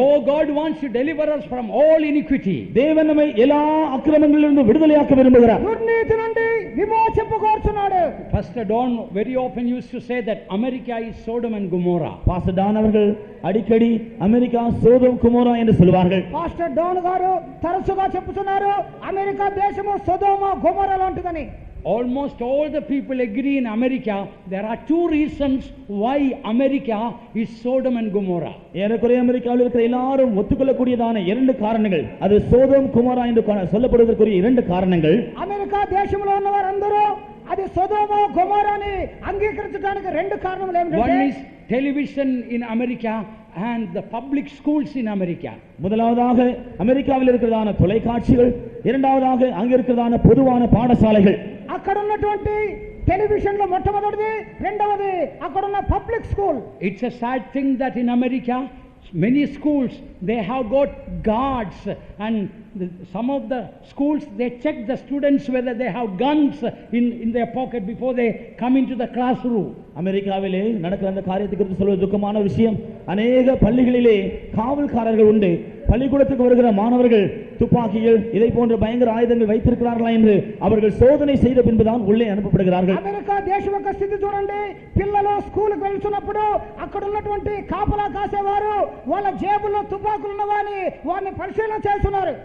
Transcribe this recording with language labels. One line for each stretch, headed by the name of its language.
English: Oh, God wants to deliver us from all iniquity.
Tamil: தேவன் நம்மை எல்லா அக்கிரமங்களிலிருந்து விடுதலையாக்க விரும்புகிறார்.
Telugu: దుర్నీతి నుండి విమోచింపగోరుచున్నాడు.
English: Pastor Don very often used to say that America is Sodom and Gomorrah.
Tamil: Pastor Don அவர்கள் அடிக்கடி அமெரிக்கா சோதோம் குமோரா என்று சொல்வார்கள்.
Telugu: పాస్టర్ డోన్ గారు తరచుగా చెప్పుతున్నారు అమెరికా దేశము సొదొమ గొమొర్రా లాంటిదని.
English: Almost all the people agree in America there are two reasons why America is Sodom and Gomorrah.
Tamil: ஏறக்குறைய அமெரிக்காவில் இருக்கிற எல்லாரும் ஒத்துக்கொள்ளக்கூடியதான இரண்டு காரணங்கள், அது சோதோம் குமோரா என்று சொல்லப்படுவதற்குரிய இரண்டு காரணங்கள்.
Telugu: అమెరికా దేశంలో ఉన్న వారందరూ అది సొదొమ గొమొర్రాని అంగీకరించడానికి రెండు కారణములు ఏమిటంటే,
English: one is television in America and the public schools in America.
Tamil: முதலாவதாக அமெரிக்காவில் இருக்கிறதான தொலைக்காட்சிகள், இரண்டாவதாக அங்க இருக்கிறதான பொதுவான பாடசாலைகள்.
Telugu: అక్కడ ఉన్నటువంటి టెలివిజన్ లో మొట్టమొదటిది, రెండవది అక్కడ ఉన్న public school.
English: It's a sad thing that in America many schools they have got guards, and some of the schools they check the students whether they have guns in their pocket before they come into the classroom.
Tamil: அமெரிக்காவிலே நடக்கிற அந்த காரியத்தை குறித்து சொல்வது துக்கமான விஷயம். அநேக பள்ளிகளிலே காவல்காரர்கள் உண்டு. பள்ளிக்கூடத்துக்கு வருகிற மாணவர்கள் துப்பாக்கிகள் இதை போன்ற பயங்கர ஆயுதங்கள் வைத்திருக்கிறார்களா என்று அவர்கள் சோதனை செய்த பின்புதான் உள்ளே அனுப்பப்படுகிறார்கள்.
Telugu: అమెరికా దేశం యొక్క స్థితి చూడండి. పిల్లలు స్కూలుకు వెళ్తున్నప్పుడు అక్కడ ఉన్నటువంటి కాపలా కాసేవారు వాళ్ళ జేబుల్లో తుపాకులు ఉన్నవాని వారిని పరిశీలన చేస్తున్నారు.